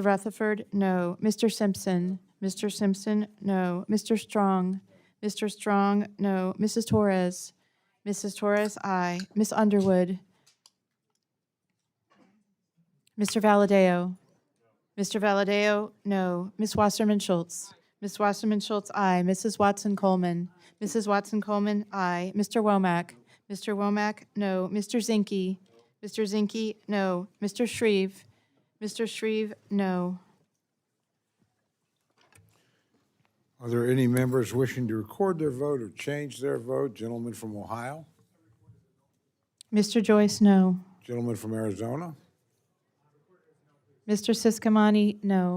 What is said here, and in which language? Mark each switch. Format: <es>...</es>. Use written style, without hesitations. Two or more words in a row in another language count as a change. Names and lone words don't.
<en>Rutherford, no. Mr. Simpson. Mr. Simpson, no. Mr. Strong. Mr. Strong, no. Mrs. Torres. Mrs. Torres, aye. Miss Underwood. Mr. Valadeo. Mr. Valadeo, no. Miss Wasserman Schultz. Miss Wasserman Schultz, aye. Mrs. Watson Coleman. Mrs. Watson Coleman, aye. Mr. Womack. Mr. Womack, no. Mr. Zinke. Mr. Zinke, no. Mr. Shreve. Mr. Shreve, no. Are there any members wishing to record their vote or change their vote? Gentleman from Ohio? Mr. Joyce, no. Gentleman from Arizona? Mr. Siscomani, no.</en>